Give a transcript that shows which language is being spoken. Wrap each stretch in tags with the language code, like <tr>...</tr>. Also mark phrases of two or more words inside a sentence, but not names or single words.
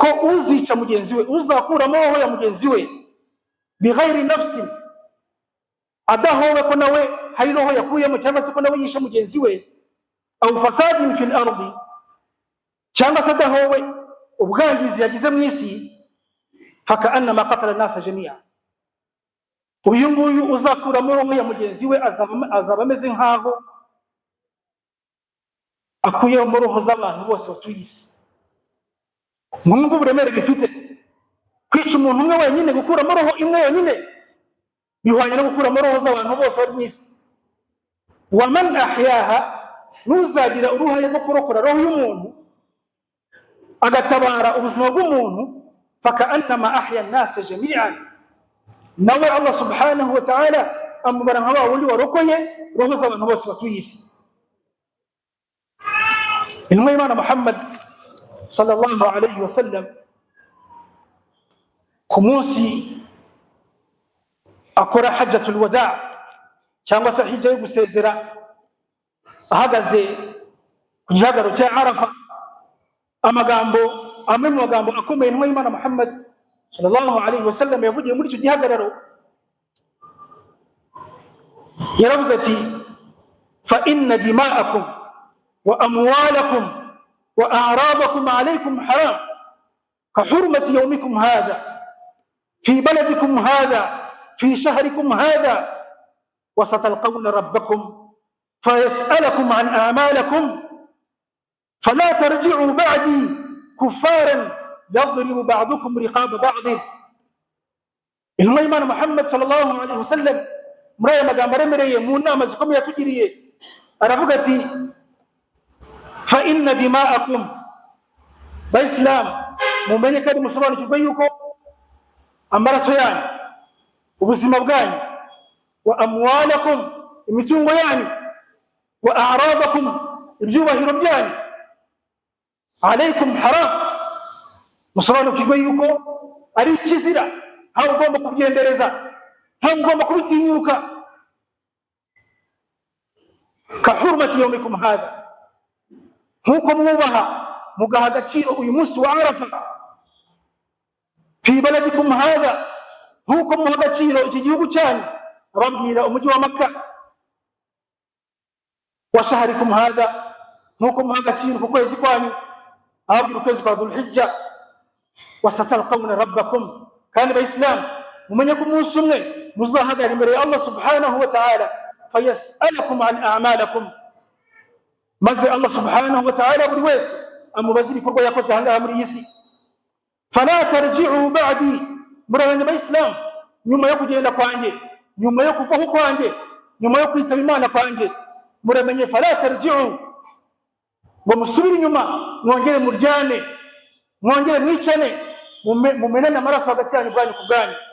<rw>uzica mugenzi we, uzakuramo roho ya mugenzi we,</rw> <ar>بغير نفس,</ar> <rw>adahowe ko nawe hari roho yakuyemo cyangwa se ko nawe yishe mugenzi we,</rw> <ar>أو فساد في الأرض,</ar> <rw>cyangwa se adahowe ubwangizi yagize mu isi,</rw> <ar>فكأنما قتل الناس جميعا,</ar> <rw>uyu nguyu uzakuramo roho ya mugenzi we azaba ameze nkaho akuyemo roho z'abantu bose batuye isi. mwumva uburemere bifite kwica umuntu umwe wenyine, gukuramo roho imwe yonyine bihwanye no gukuramo roho z'abantu bose bari mu isi.</rw> <ar>ومن أحياها,</ar> <rw>nuzagira uruhare rwo kurokora roho y'umuntu agatabara ubuzima bw'umuntu,</rw> <ar>فكأنما أحيا الناس جميعا,</ar> <rw>nawe Allah</rw> <ar>سبحانه وتعالى</ar> <rw>amubara nka wundi warokoye roho z'abantu bose batuye isi. intumwa y'Imana Muhammad</rw> <ar>صلى الله عليه وسلم</ar> <rw>ku munsi akora</rw> <ar>حجة الوداع'</ar> <rw>cyangwa se hijja yo gusezera, ahagaze ku gihagararo cya Arafa, amwe mu magambo akomeye intumwa y'Imana Muhammad</rw> <ar>صلى الله عليه وسلم</ar> <rw>yavugiye muri icyo gihagararo, yaravuze ati</rw> <ar>فإن دماءكم وأموالكم وأعراضكم عليكم حرام كحرمة يومكم هذا في بلدكم هذا في شهركم هذا وستلقون ربكم فيسألكم عن أعمالكم فلا ترجعوا بعدي كفارا يضرب بعضكم رقاب بعض.</ar> <rw>intumwa y'Imana Muhammad</rw> <ar>صلى الله عليه وسلم</ar> <rw>muri aya magambo aremereye mu nama zikomeye yatugiriye aravuga ati</rw> <ar>فإن دماءكم,</ar> <rw>bayisilamu mumenye kandi musobanukirwe yuko amaraso yanyu, ubuzima bwanyu,</rw> <ar>وأموالكم,</ar> <rw>imitungo yanyu,</rw> <ar>وأعراضكم,</ar> <rw>ibyubahiro byanyu,</rw> <ar>عليكم حرام,</ar> <rw>musobanukirwe yuko ari ikizira, ntawe ugomba kubyendereza, ntawe ugomba kubitinyuka.</rw> <ar>كحرمة يومكم هذا,</ar> <rw>nkuko mwubaha mugaha agaciro uyu munsi wa Arafa,</rw> <ar>في بلدكم هذا,</ar> <rw>nkuko muha agaciro iki gihugu cyanyu, ababwira umujyi wa Makka,</rw> <ar>وشهركم هذا,</ar> <rw>nkuko muha agaciro ku kwezi kwanyu, ababwira ukwezi kwa Dhulhijja,</rw> <ar>وستلقون ربكم.</ar> <rw>Kandi bayisilamu mumenye ko umunsi umwe muzahagara imbere ya Allah</rw> <ar>سبحانه وتعالى, فيسألكم عن أعمالكم,</ar> <rw>maze Allah</rw> <ar>سبحانه وتعالى</ar> <rw>buri wese amubaza ibikorwa yakoze ahangaha muri iyi si.</rw> <ar>فلا ترجعوا بعدي,</ar> <rw>murabanye bayisilamu, nyuma yo kugenda kwanjye, nyuma yo kuvaho kwanjye, nyuma yo kwitaba Imana kwanjye, muramenye</rw> <ar>فلا ترجعوا,</ar> <rw>ngo musubire inyuma, mwongere muryane, mwongere mwicane, mumenane amaraso hagati yanyu bwanyu ku bwanyu.</rw>